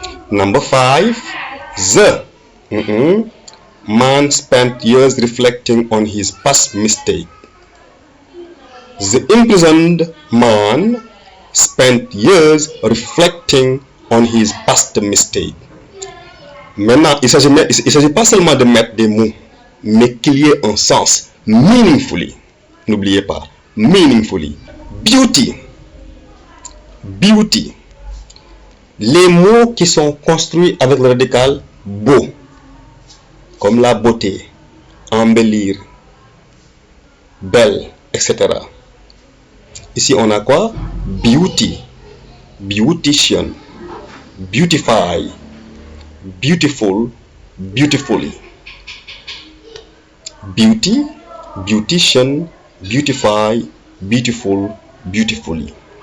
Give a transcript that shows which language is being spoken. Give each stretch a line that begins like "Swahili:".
English: Number 5, the man spent years reflecting on his past mistake. The imprisoned man spent years reflecting on his past mistake.
French: Maintenant, il ne s'agit pas seulement de mettre des mots, mais qu'il y ait un sens.
English: Meaningfully.
French: N'oubliez pas.
English: Meaningfully. Beauty.
French: Les mots qui sont construits avec le radical beau, comme la beauté, embellir, belle, etc. Ici, on a quoi?
English: Beauty, beautician, beautify, beautiful, beautifully. Beauty, beautician, beautify, beautiful, beautifully.